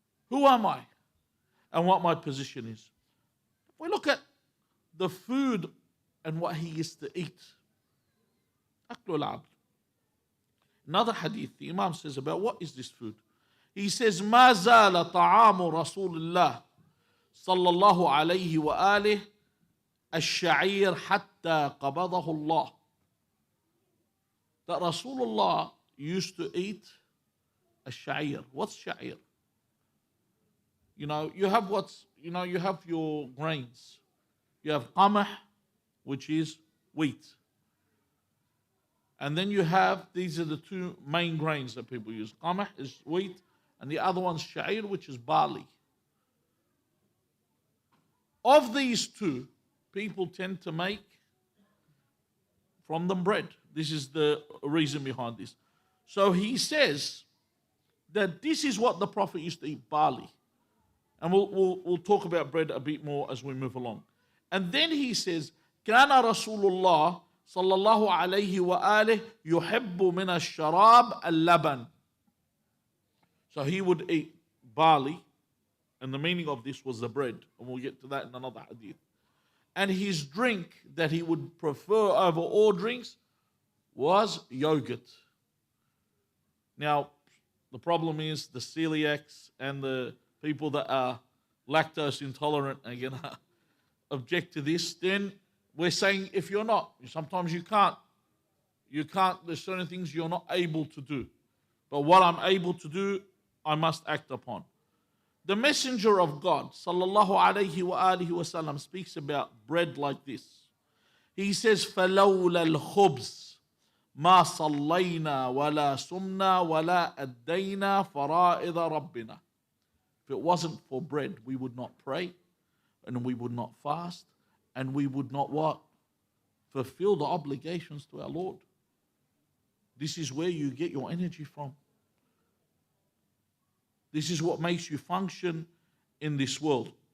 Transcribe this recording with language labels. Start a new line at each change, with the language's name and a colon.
English: Who am I? And what my position is. If we look at the food and what he used to eat. Aklul abd. Another hadith, the Imam says about what is this food?
Arabic: He says, ما زال طعام رسول الله صلى الله عليه وآله الشعير حتى قبضه الله.
English: That Rasulullah used to eat الشعير. What's sha'ir? You have you have your grains. You have qamah, which is wheat. And then you have, these are the two main grains that people use. Qamah is wheat, and the other one's sha'ir, which is barley. Of these two, people tend to make from them bread. This is the reason behind this. So he says that this is what the Prophet used to eat, barley. And we'll talk about bread a bit more as we move along.
Arabic: And then he says, كان رسول الله صلى الله عليه وآله يحب من الشراب اللبن.
English: So he would eat barley, and the meaning of this was the bread, and we'll get to that in another hadith. And his drink that he would prefer over all drinks was yogurt. Now, the problem is the celiacs and the people that are lactose intolerant are going to object to this. Then we're saying if you're not, sometimes you can't, there's certain things you're not able to do. But what I'm able to do, I must act upon. The Messenger of God, sallallahu alayhi wa alihi wa sallam, speaks about bread like this.
Arabic: He says, فَلَوْلَا الْخُبْزِ مَا صَلَّيْنَا وَلَا سُمْنَا وَلَا أَدَّيْنَا فَرَائِضَ رَبِّنَا.
English: If it wasn't for bread, we would not pray, and we would not fast, and we would not what? Fulfill the obligations to our Lord. This is where you get your energy from. This is what makes you function in this world.